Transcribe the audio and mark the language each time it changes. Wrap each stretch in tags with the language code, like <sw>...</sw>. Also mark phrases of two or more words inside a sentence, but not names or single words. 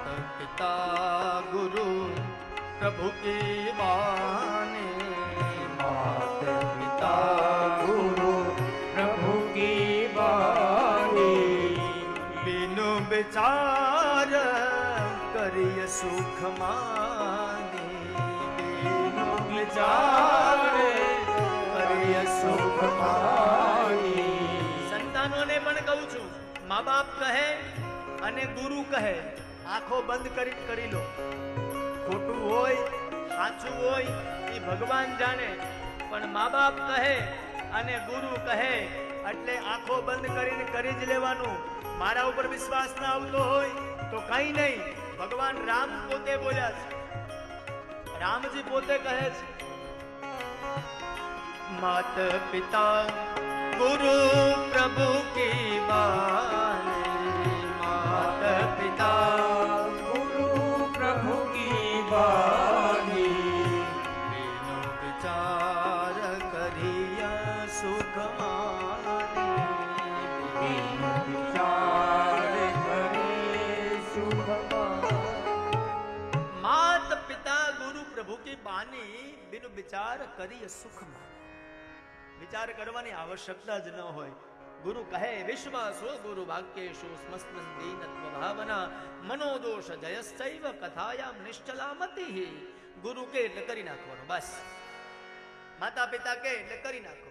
<awa>पिता गुरु प्रभु की बानी, मात पिता गुरु प्रभु की बानी, बिनु विचार करिय सुख मानी, बिनु विचार करिय सुख मानी.</awa> <gu>સંતાનોને પણ કહું છું, મા બાપ કહે અને ગુરુ કહે, આંખો બંધ કરી લો. ખોટું હોય સાચું હોય એ ભગવાન જાણે, પણ મા બાપ કહે અને ગુરુ કહે એટલે આંખો બંધ કરીને કરી જ લેવાનું. મારા ઉપર વિશ્વાસ ના આવતો હોય તો કઈ નહીં, ભગવાન રામ પોતે બોલ્યા છે, રામજી પોતે કહે છે,</gu> <awa>मात पिता गुरु प्रभु की बानी, मात पिता गुरु प्रभु की बानी, बिनु विचार करिय सुख मानी, बिनु विचार करिय सुख मानी. मात पिता गुरु प्रभु की बानी, बिनु विचार करिय सुख मानी.</awa> <gu>વિચાર કરવાની આવશ્યકતા જ ન હોય. ગુરુ કહે</gu> <sa>विश्वासो गुरु वाक्येषु स्मस्मन दीनत्व भावना, मनोदोष जयश्चैव कथायाम निश्चलामति.</sa> <gu>ગુરુ કે એટલે કરી નાખવાનું, બસ. માતા પિતા કે એટલે કરી નાખો.</gu>